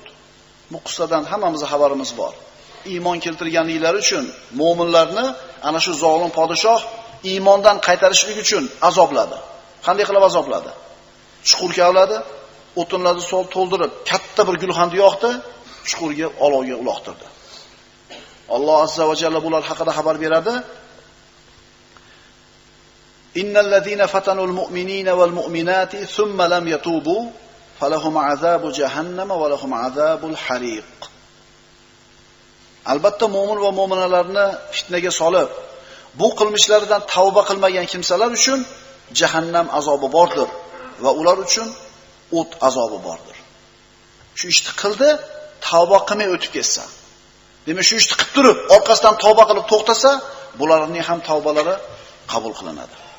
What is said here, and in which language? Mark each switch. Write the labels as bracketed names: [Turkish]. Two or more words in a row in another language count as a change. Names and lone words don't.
[Uzbek] Bu qissadan hammamizga xabarimiz bor. Iymon keltirganliklari uchun mu'minlarni ana shu zolim podshoh iymondan qaytarishlik uchun azobladi. Qanday qilib azobladi? Chuqur kavladi, o'tinlarni to'ldirib, katta bir gulxanni yoqdi, chuqurga olovga uloqtirdi. Alloh [Arabic] عز وجل [Uzbek] bular haqida xabar beradi. [Arabic] إن الذين فتنوا المؤمنين والمؤمنات ثم لم يتوبوا فلهم عذاب جهنم ولهم عذاب الحريق. [Uzbek] Albatta mu'min va mu'minalarni fitnaga solib, bu qilmishlaridan tavba qilmagan kimsalar uchun jahannam azobi bordir va ular uchun o't azobi bordir. Shu ishni qildi, tavba qilmay o'tib ketsa, demak shu ishni qilib turib, orqasidan tavba qilib to'xtasa, bularning ham tavbalari qabul qilinadi.